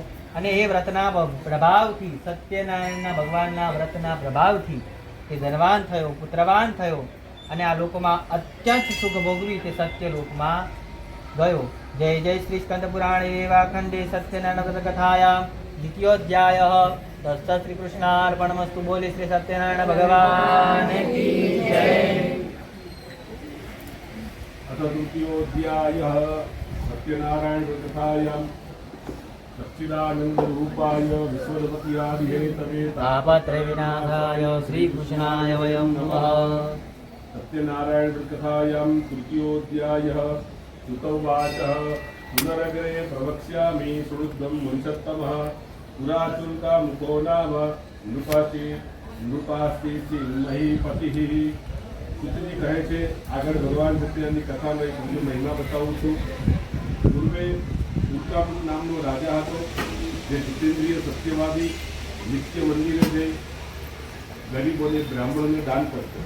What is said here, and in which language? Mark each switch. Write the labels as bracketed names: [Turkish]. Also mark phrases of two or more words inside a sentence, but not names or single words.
[Gujarati] અને એ વ્રતના પ્રભાવથી, સત્યનારાયણના ભગવાનના વ્રતના પ્રભાવથી તે ધનવાન થયો, પુત્રવાન થયો અને આ લોકમાં અત્યંત સુખ ભોગવી તે સત્ય લોકમાં ગયો. [Sanskrit] જય જય શ્રી સ્કંદ પુરાણે વાખંડે સત્યનારાયણ વ્રત કથાયામ દ્વિતીયોધ્યાય. દસ્ત શ્રી કૃષ્ણાર્પણમસ્તુ. [Hindi] बोले श्री सत्यनारायण भगवान की जय. [Sanskrit] अथ द्वितीयोऽध्यायः सत्यनारायण व्रतकथायां सच्चिदानन्दरूपाय विश्वपत्यादिहेतवे तापत्रय विनाशाय श्री कृष्णाय वयं नमः. सत्यनारायण व्रतकथायां तृतीयोऽध्यायः श्रुतौवाचः पुनरग्रे प्रवक्ष्यामि सुहृदं मुनिषत्तमः पुराचुल्का मुको नाम नृपास्ति महीपतिः. [Gujarati] સુતજી કહે છે, આગળ ભગવાન સત્યનારાયણની કથાનો એક બીજો મહિમા બતાવું છું. પૂર્વે ઉત્કામુક નામનો રાજા હતો, જે જીતેન્દ્રિય સત્યવાદી, નિત્ય મંદિરે જઈ ગરીબોને, બ્રાહ્મણોને દાન કરતો.